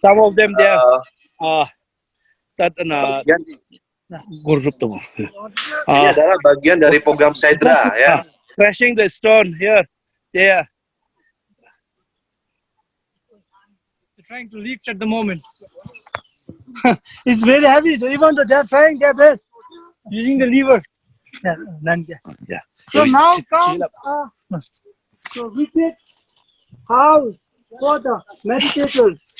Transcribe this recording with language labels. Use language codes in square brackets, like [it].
[en] Some of them they are that group tuh. [id] ini adalah bagian dari program Sedra ya. [en] Crashing the stone here, there. They're trying to lift at the moment. It's very heavy. Even though they are trying their best using the lever. Yeah. So now comes so retreat house for the meditators.